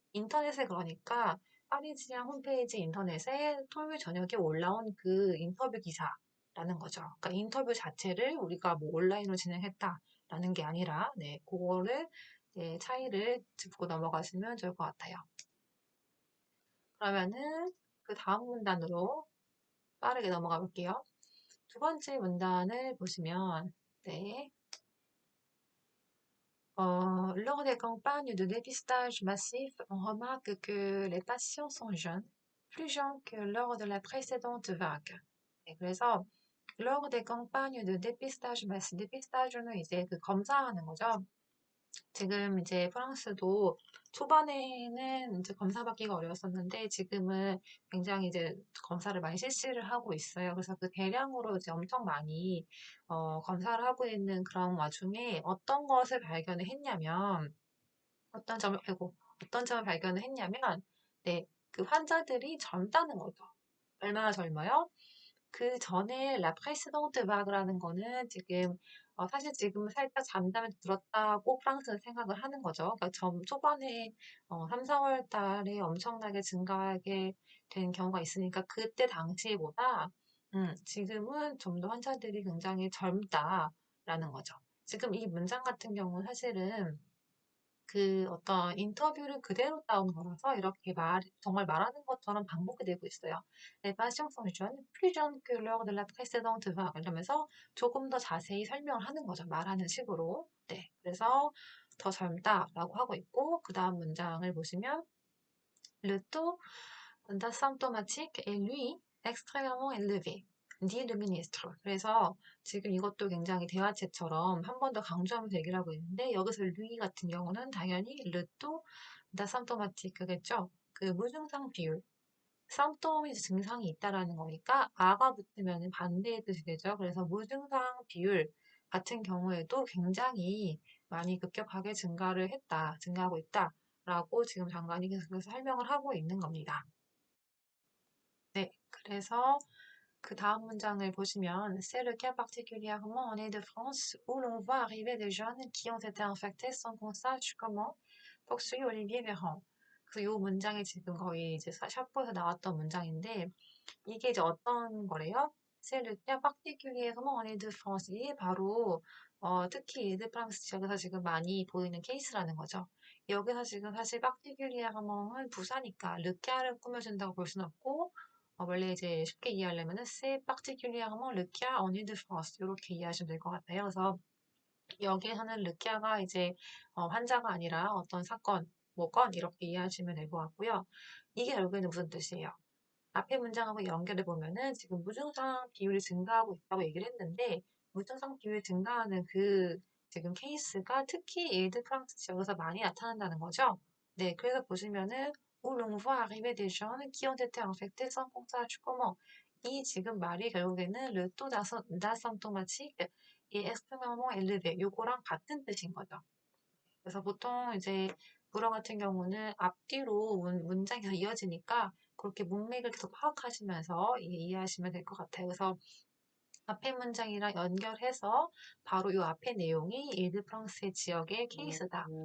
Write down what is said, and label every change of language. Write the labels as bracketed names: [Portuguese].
[Korean] 인터넷에 그러니까 파리지앙 홈페이지 인터넷에 토요일 저녁에 올라온 그 인터뷰 기사라는 거죠. 그러니까 인터뷰 자체를 우리가 뭐 온라인으로 진행했다라는 게 아니라, 네, 그거를 네, 차이를 짚고 넘어가시면 좋을 것 같아요. 그러면은 그 다음 문단으로 빠르게 넘어가 볼게요. 두 번째 문단을 보시면, 네, [French] lors des campagnes de dépistage massif, on remarque que les patients sont jeunes, plus jeunes que lors de la précédente vague. [Korean] 네, 그래서 [French] lors des campagnes de dépistage massif, [Korean] dépistage는 이제 그 검사하는 거죠. 지금 이제 프랑스도 초반에는 이제 검사받기가 어려웠었는데 지금은 굉장히 이제 검사를 많이 실시를 하고 있어요. 그래서 그 대량으로 이제 엄청 많이 검사를 하고 있는 그런 와중에 어떤 것을 발견을 했냐면 어떤 점을 발견을 했냐면 네, 그 환자들이 젊다는 거죠. 얼마나 젊어요? 그 전에 라 프레시동트 바그라는 거는 지금 사실 지금은 살짝 잠잠히 들었다고 프랑스는 생각을 하는 거죠. 그러니까 초반에 3, 4월 달에 엄청나게 증가하게 된 경우가 있으니까 그때 당시보다 지금은 좀 더 환자들이 굉장히 젊다라는 거죠. 지금 이 문장 같은 경우는 사실은 그 어떤 인터뷰를 그대로 따온 거라서 이렇게 정말 말하는 것처럼 반복이 되고 있어요. [French] Les patients sont jeunes, plus jeunes que lors de la précédente vague. [Korean] 이러면서 조금 더 자세히 설명을 하는 거죠. 말하는 식으로. 네. 그래서 더 젊다라고 하고 있고, 그 다음 문장을 보시면, [French] Le taux d'asymptomatique est lui extrêmement élevé. dit le ministre. [Korean] 그래서 지금 이것도 굉장히 대화체처럼 한 번 더 강조하면서 얘기를 하고 있는데 여기서 lui 같은 경우는 당연히 [French] le taux d'asymptomatique [Korean] 겠죠. 그 무증상 비율. symptom이 증상이 있다라는 거니까 아가 붙으면 반대의 뜻이 되죠. 그래서 무증상 비율 같은 경우에도 굉장히 많이 급격하게 증가하고 있다라고 지금 장관이 계속해서 설명을 하고 있는 겁니다. 네, 그래서 그 다음 문장을 보시면 [French] C'est le cas particulièrement en Île-de-France où l'on voit arriver des jeunes qui ont été infectés sans qu'on sache comment, poursuit Olivier Véran. [Korean] 그래서 이 문장이 지금 거의 이제 샤프에서 나왔던 문장인데 이게 이제 어떤 거래요? [French] c'est le cas particulièrement en Ile-de-France. [Korean] 이게 바로 특히 일드-프랑스 지역에서 지금 많이 보이는 케이스라는 거죠. 여기서 지금 사실 particulièrement은 부사니까 르까를 꾸며준다고 볼 수는 없고 원래 이제 쉽게 이해하려면은 [French] c'est particulièrement le cas en Ile-de-France [Korean] 이렇게 이해하시면 될 것 같아요. 그래서 여기에서는 르키아가 이제 환자가 아니라 어떤 사건, 뭐 건 이렇게 이해하시면 될 것 같고요. 이게 결국에는 무슨 뜻이에요? 앞에 문장하고 연결해 보면은 지금 무증상 비율이 증가하고 있다고 얘기를 했는데 무증상 비율이 증가하는 그 지금 케이스가 특히 일드 프랑스 지역에서 많이 나타난다는 거죠. 네, 그래서 보시면은 [French] où l'on voit arriver des jeunes qui ont été infectés sans qu'on sache comment. [Korean] 이 지금 말이 결국에는 [French] le taux d'asymptomatique est extrêmement élevé. [Korean] 요거랑 같은 뜻인 거죠. 그래서 보통 이제 불어 같은 경우는 앞뒤로 문장이 이어지니까 그렇게 문맥을 계속 파악하시면서 이해하시면 될 것 같아요. 그래서 앞에 문장이랑 연결해서 바로 이 앞에 내용이 일드-프랑스의 지역의 케이스다.